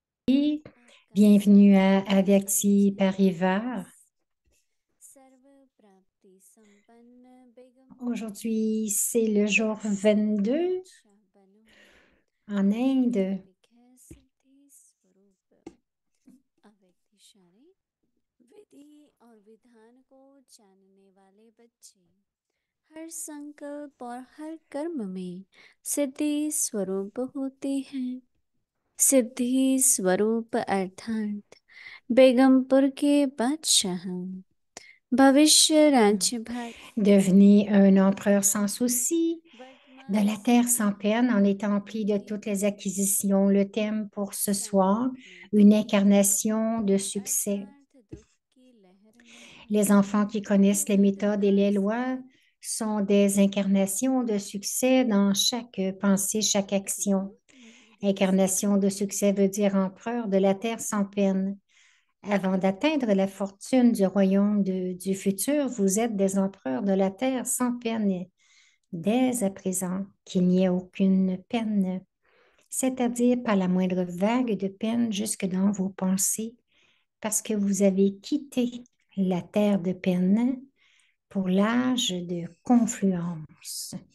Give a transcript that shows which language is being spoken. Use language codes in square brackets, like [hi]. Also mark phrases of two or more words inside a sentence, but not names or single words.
[fr] Bienvenue à Avyakti Parivar. Aujourd'hui, c'est le jour 22 en Inde. [hi] विधि और विधान को जानने वाले बच्चे हर संकल्प और हर कर्म में सिद्धि स्वरूप होते हैं। सिद्धि स्वरूप अर्थात बेगमपुर के बादशाह भविष्य राज्य भारत [fr] Devenez un empereur sans souci, de [hi] वर्तमान [fr] la terre sans peine, en étant empli de toutes les acquisitions. Le thème pour ce soir, [hi] संकल्प में [fr] une incarnation de succès. [hi] अर्थार्थ दुख की लहर में है। [fr] Les enfants qui connaissent les méthodes et les lois [hi] से [fr] sont des incarnations de succès dans chaque pensée, chaque action. Incarnation de succès veut dire empereur de la terre sans peine. Avant d'atteindre la fortune du royaume du futur, vous êtes des empereurs de la terre sans peine, dès à présent, qu'il n'y ait aucune peine, c'est-à-dire pas la moindre vague de peine jusque dans vos pensées, parce que vous avez quitté la terre de peine pour l'âge de confluence.